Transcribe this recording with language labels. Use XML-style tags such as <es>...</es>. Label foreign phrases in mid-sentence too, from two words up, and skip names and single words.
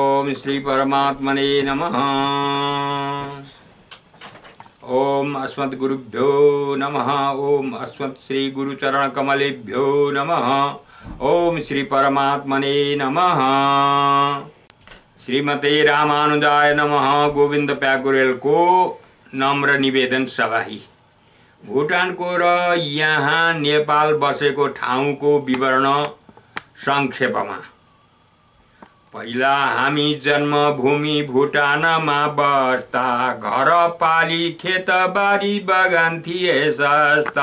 <sa>ओम श्री परमात्मने नमः। ओम अस्मत् गुरुभ्यो नमः। ओम अस्मत् श्री गुरुचरण कमलेभ्यो नमः। ओम श्री परमात्मने नमः। श्रीमते रामानुजाय नमः।</sa> <ne>गोविंद प्याकुरेल को नम्र निवेदन सभाही। भुटान को र यहाँ नेपाल बसेको ठाउँको विवरण संक्षेपमा। पहिला हामी जन्मभूमि भुटानमा बस्दा घर पाली खेतबारी बगान थिए सस्ता।</ne>